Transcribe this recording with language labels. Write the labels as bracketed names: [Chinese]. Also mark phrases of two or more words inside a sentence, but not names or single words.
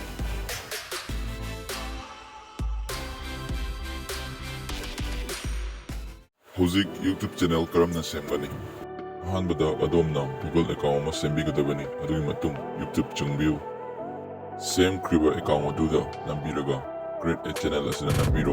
[Manipuri] Hojik YouTube channel karamna semgani. Ahanbada adomna Google account ama sembigadabani adugi matung YouTube chungbiyu. Tmkhrga account aduda nambiraga [English] create a channel [Manipuri] asina nambiro.